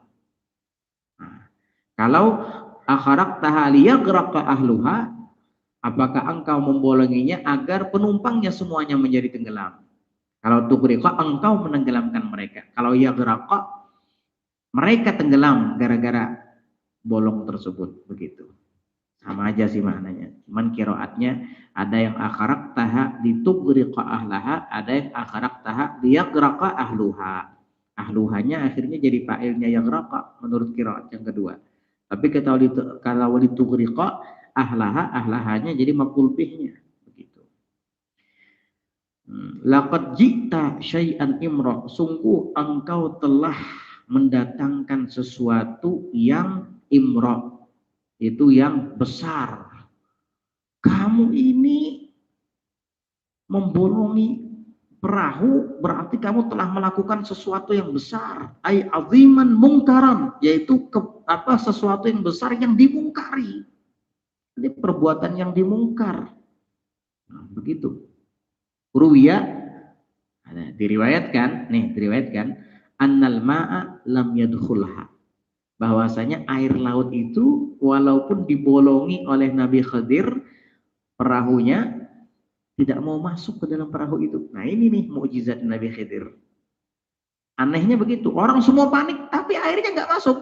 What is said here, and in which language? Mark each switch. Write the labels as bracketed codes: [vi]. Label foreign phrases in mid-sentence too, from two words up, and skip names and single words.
[id] Nah, kalau [ar] أخرقتها ليغرق أهلها, [id] apakah engkau membolonginya agar penumpangnya semuanya menjadi tenggelam. Kalau tughriqa, engkau menenggelamkan mereka. Kalau yaghraqa, mereka tenggelam gara-gara bolong tersebut. Begitu. Sama aja sih maknanya. Cuman qiraatnya ada yang [ar] أخرقتها لتغرق أهلها, [id] ada yang [ar] أخرقتها ليغرق أهلها. [id] Ahluhanya akhirnya jadi fa'ilnya yaghraqa menurut qiraat yang kedua. Tapi kalau [ar] لتغرق أهلها, [id] ahlahanya jadi maf'ul bihnya. [ar] لقد جئت شيئا إمرا, [id] sungguh engkau telah mendatangkan sesuatu yang imra, itu yang besar. Kamu ini membolongi perahu, berarti kamu telah melakukan sesuatu yang besar. [ar] أي عظيما منكرا, [id] yaitu sesuatu yang besar yang dimungkari. Ini perbuatan yang dimungkar. Nah, begitu. Ruwiya, diriwayatkan [ar] أن الماء لم يدخلها, [id] bahwasanya air laut itu walaupun dibolongi oleh Nabi Khidir, perahunya tidak mau masuk ke dalam perahu itu. Nah, ini nih mukjizat Nabi Khidir. Anehnya begitu, orang semua panik tapi airnya nggak masuk.